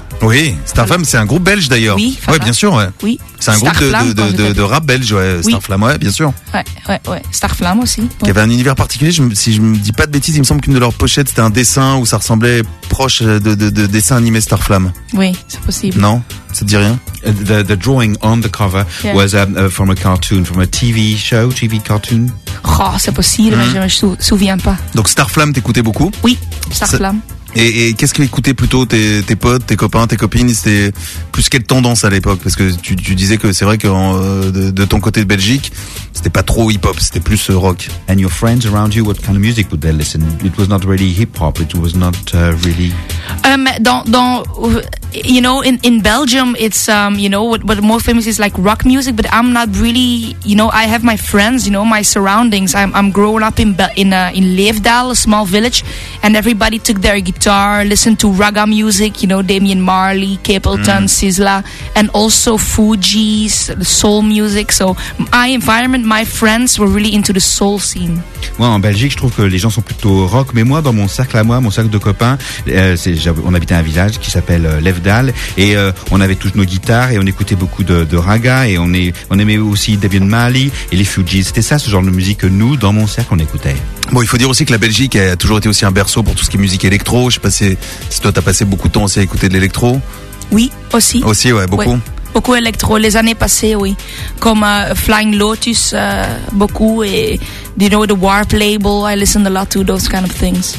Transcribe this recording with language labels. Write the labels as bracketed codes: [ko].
[fr] Oui, Starflame, c'est un groupe belge d'ailleurs. Oui, ouais, bien sûr. Ouais. Oui. C'est un groupe de rap belge, ouais. Oui. Starflame, ouais, bien sûr. Ouais. Starflame aussi. Il y avait un univers particulier, si je me dis pas de bêtises, il me semble qu'une de leurs pochettes c'était un dessin où ça ressemblait proche de dessin animé Starflame. Oui, c'est possible. Non, ça te dit rien? [en] The drawing on the cover was from a cartoon, from a TV show, TV cartoon. [fr] Oh, c'est possible, mais je me souviens pas. Donc Starflame, t'écoutais beaucoup? Oui, Starflame. Et qu'est-ce qu'écoutaient plutôt tes potes, tes copains, tes copines? C'était plus quelle tendance à l'époque? Parce que tu disais que c'est vrai que de ton côté de Belgique, c'était pas trop hip-hop, c'était plus rock. [en] And your friends around you, what kind of music would they listen? It was not really hip-hop, it was not really... [fr] Dans [en] you know, in Belgium, it's, you know, what more famous is like rock music, but I'm not really, you know, I have my friends, you know, my surroundings. I'm grown up in Leefdal, a small village, and everybody took their guitar, listened to raga music, you know, Damian Marley, Capleton, Sizzla, and also Fugees, the soul music. So my environment, my friends were really into the soul scene. [fr] Moi, en Belgique, je trouve que les gens sont plutôt rock, mais moi, dans mon cercle à moi, mon cercle de copains, on habitait un village qui s'appelle Leefdal, et on avait toutes nos guitares, et on écoutait beaucoup de raga, et on aimait aussi Damian Marley et les Fugees. C'était ça, ce genre de musique que nous, dans mon cercle, on écoutait. Bon, il faut dire aussi que la Belgique a toujours été aussi un berceau pour tout ce qui est musique électro. Je sais pas si toi, t'as passé beaucoup de temps aussi à écouter de l'électro. Oui, aussi. Aussi, ouais, beaucoup. Ouais. Beaucoup électro, les années passées, oui. Comme Flying Lotus, beaucoup, et [en] you know, the Warp label, I listen a lot to those kind of things.